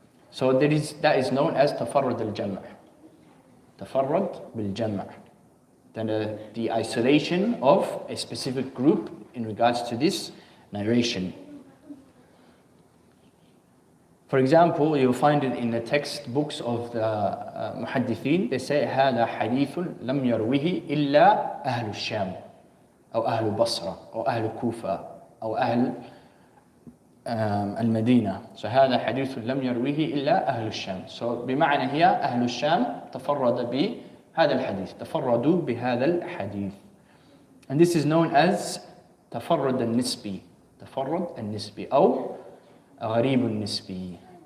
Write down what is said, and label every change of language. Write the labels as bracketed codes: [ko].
[en] So that is known as tafarrud al-jam'. Tafarrud bil-jam'. Then the isolation of a specific group in regards to this narration. For example, you'll find it in the textbooks of the muhaddithin. They say [ar] هذا حديث لم يروه إلا أهل الشام أو أهل البصرة أو أهل الكوفة أو أهل المدينة. So هذا حديث لم يروه إلا أهل الشام. So بمعنى هي أهل الشام تفرد بهذا الحديث. تفردوا بهذا الحديث. [en] And this is known as [ar] تفرد النسبي. تفرد النسبي أو غريب النسبي.